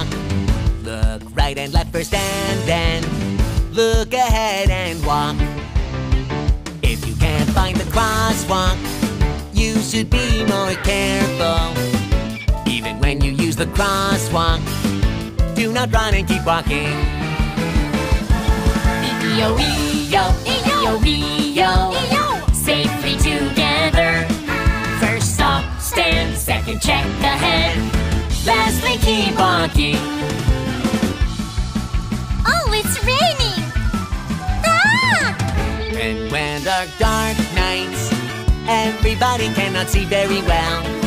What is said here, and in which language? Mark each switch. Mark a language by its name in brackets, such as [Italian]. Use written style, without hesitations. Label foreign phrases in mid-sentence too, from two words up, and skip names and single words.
[English] Look right and left first and then look ahead and walk. If you can't find the crosswalk, you should be more careful. Even when you use the crosswalk, do not run and keep walking. E-E-O-E-O, E-E-O-E-O, safely together. First stop, stand, second check ahead. Lastly, keep walking. Oh, it's raining! Ah! And when dark nights, everybody cannot see very well.